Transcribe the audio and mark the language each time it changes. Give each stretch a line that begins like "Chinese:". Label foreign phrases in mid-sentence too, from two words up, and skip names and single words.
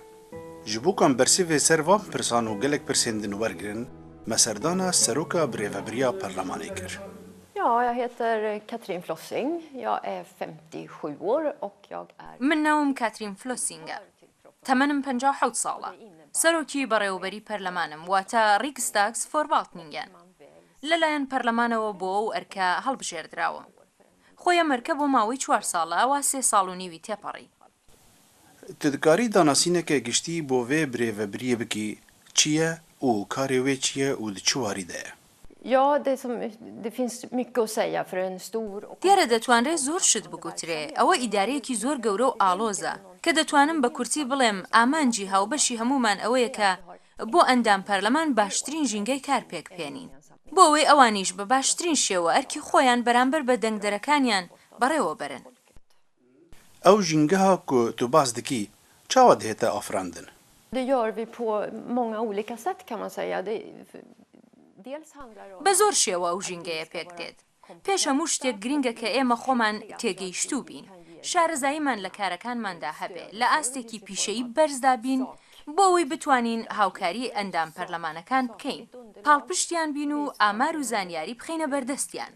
Kurdish: Ji bo kan bersivê ser van pirsan û gelek pirsên din wergirin, me serdana seroka Birêvebiriya Perlemanê kir.
Swedish: Ja, jag heter Katrin Flossing. Jag är 57 år och jag är...
Central Kurdish: من ناوم كاترين فلوسینگە. تەمەنم 57 ساڵە. سەرۆکی بەڕێوەبەری پەرلەمانم واتە ریکسداگسفۆرڤالتنینگەن. لەلایەن پەرلەمانەوە بۆ ئەو ئەرکە هەڵبژێردراوە. خۆی ئەم ئەرکە بۆ ماوەی 4 ساڵە وا 3 ساڵ و نیوی تێپەڕی.
Kurdish: Tu dikarî danasîneke giştî bo vê birêveberiyê bikî çi ye û karê wê çi ye û di çi warî de ye?
Swedish: Ja, det finns mycket att säga för en stor...
Central Kurdish: دیارە دەتوانرێت زۆر شت بگوترێ. ئەوە ئیدارەیەکی زۆر گەورە و ئاڵۆزە کە دەتوانم بە کورتی بڵێم ئامانجی هاوبەشی هەمومان ئەوەیە کە بۆ ئەندام پەرلەمان باشترین ژینگەی کار پێکبێنین. بۆ ئەوەی ئەوانیش بە باشترین شێوە ئەرکی خۆیان بەرامبەر بە دەنگدەرەکانیان بەڕێوە بەرن.
Kurdish: Ew jîngeha ku tu bas dikî çawa dihête afirandin?
Swedish: Det gör vi på många olika sätt kan man säga. Dels handlar om...
Central Kurdish: بە زۆر شێوە ئەو ژینگەیە پێک دێت. پێش هەموو شتێک گرنگە کە ئێمە خۆمان تێگەیشتوو بین. شارەزاییمان لە کارەکانماندا هەبێ لە ئاستێکی پیشەیی بەرزدا بین بۆ ئەوەی بتوانین هاوکاری ئەندام پەرلەمانەکان بکەین. پاڵپشتیان بین و ئامار و زانیاری بخەینە بەردەستیان.